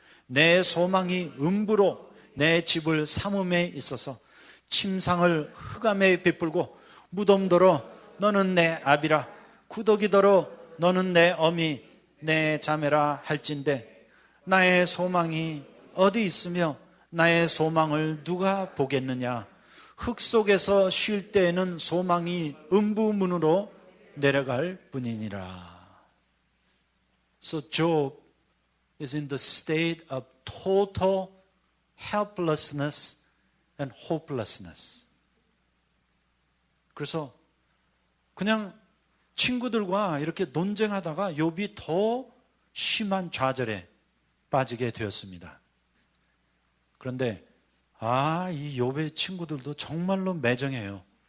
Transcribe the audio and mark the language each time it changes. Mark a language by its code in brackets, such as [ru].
[ko] 내 소망이 음부로 내 집을 삼음에 있어서 침상을 흑암에 베풀고 무덤더러 너는 내 아비라 구더기더러 너는 내 어미 내 자매라 할진대 나의 소망이 어디 있으며 나의 소망을 누가 보겠느냐. 흙 속에서 쉴 때에는 소망이 음부문으로 내려갈 뿐이니라. [en] So Job is in the state of total helplessness and hopelessness. [ko] 그래서 그냥 친구들과 이렇게 논쟁하다가 욥이 더 심한 좌절에 빠지게 되었습니다. 그런데 이 욥의 친구들도 정말로 매정해요.